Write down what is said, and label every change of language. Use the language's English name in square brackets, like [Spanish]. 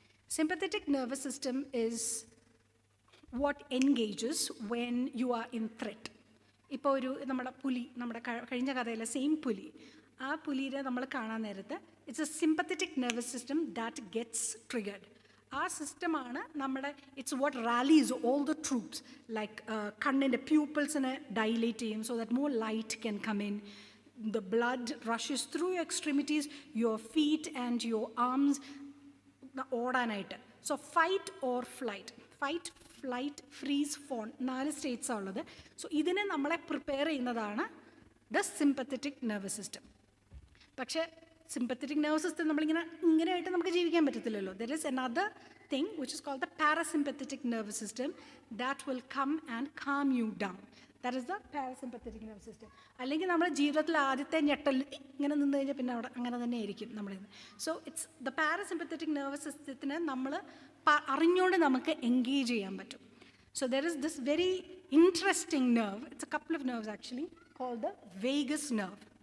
[English] Sympathetic nervous system is what engages when you are in threat. [Malayalam] ഇപ്പോൾ ഒരു നമ്മുടെ പുലി, നമ്മുടെ കഴിഞ്ഞ കഥയിലെ സെയിം പുലി, ആ പുലിയെ നമ്മൾ കാണാൻ നേരത്ത് [English] It's a sympathetic nervous system that gets triggered. [Malayalam] ആ സിസ്റ്റമാണ് നമ്മുടെ [English] it's what rallies all the troops like [Malayalam] കണ്ണിൻ്റെ പ്യൂപ്പിൾസിനെ ഡൈലേറ്റ് ചെയ്യും [English] So that more light can come in. The blood rushes through your extremities, your feet and your arms ഓടാനായിട്ട്. So fight or flight, fight, flight, freeze, fawn, 4 സ്റ്റേറ്റ്സാണ് ഉള്ളത്. [Malayalam] So ഇതിനെ നമ്മളെ prepare ചെയ്യുന്നതാണ് the sympathetic nervous system. പക്ഷേ sympathetic nervous system ഇങ്ങനെയായിട്ട് നമുക്ക് ജീവിക്കാൻ പറ്റത്തില്ലല്ലോ. [English] There is another thing which is called the parasympathetic nervous system that will come and calm you down. That is the parasympathetic nervous system. [Malayalam] അല്ലെങ്കിൽ നമ്മുടെ ജീവിതത്തിൽ ആദ്യത്തെ ഞെട്ടൽ ഇങ്ങനെ നിന്ന് കഴിഞ്ഞാൽ പിന്നെ അവിടെ അങ്ങനെ തന്നെ ആയിരിക്കും നമ്മളിന്ന്. So it's the parasympathetic nervous സിസ്റ്റത്തിനെ നമ്മൾ അറിഞ്ഞുകൊണ്ട് നമുക്ക് എൻഗേജ് ചെയ്യാൻ പറ്റും. [English] So there is this very interesting nerve, it's a couple of nerves actually called the vagus nerve.